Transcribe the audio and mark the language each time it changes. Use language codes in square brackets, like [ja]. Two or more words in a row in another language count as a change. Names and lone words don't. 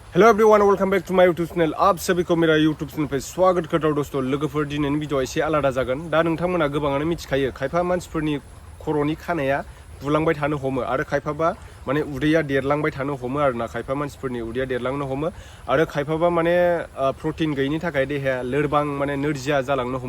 [en] Hello everyone, welcome back to my YouTube channel. [hi] आप सभी को मेरा यूट्यूब चैनल पे स्वागत करता हूं दोस्तों। [brx] लोगोफोर दिनैनि भिडिअ एसे आलादा जागोन। दा नोंथांमोना गोबाङानो मिथिखायो खायफा मानसिफोरनि खर'नि खानाया बुलांबाय थानो हमो आरो खायफाबा माने उदैया देरलांबाय थानो हमो आरोना। खायफा मानसिफोरनि उदैया देरलांनो हमो आरो खायफाबा माने प्रटिन गैयिनि थाखाय देहाया लोरबां माने नोरजिया जालांनो हमो।